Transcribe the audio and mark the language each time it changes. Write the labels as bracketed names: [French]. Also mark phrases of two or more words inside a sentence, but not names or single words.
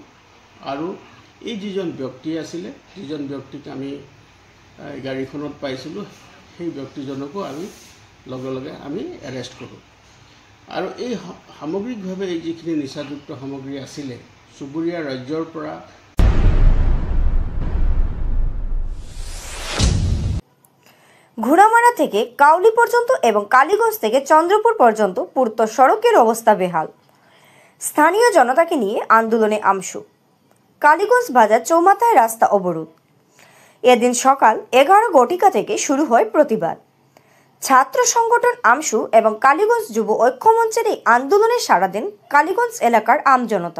[Assamese] আৰু এই যিজন ব্যক্তি আছিলে, যিজন ব্যক্তিক আমি গাড়ীখনত পাইছিলোঁ, সেই ব্যক্তিজনকো আমি লগে লগে আমি এৰেষ্ট কৰোঁ। আৰু এই সামগ্ৰিকভাৱে এই যিখিনি নিচাযুক্ত সামগ্ৰী আছিলে চুবুৰীয়া ৰাজ্যৰ পৰা [Bangla] ঘোড়ামারা থেকে কাউলি পর্যন্ত এবং কালীগঞ্জ থেকে চন্দ্রপুর পর্যন্ত পূর্ত সড়কের অবস্থা বেহাল। স্থানীয় জনতাকে নিয়ে আন্দোলনে আমশু। কালীগঞ্জ বাজার চৌমাথায় রাস্তা অবরোধ। এদিন সকাল 11 ঘটিকা থেকে শুরু হয় প্রতিবাদ। ছাত্র সংগঠন আমশু এবং কালীগঞ্জ যুব ঐক্যমঞ্চের এই আন্দোলনে সাড়া দেন কালীগঞ্জ এলাকার আমজনতা।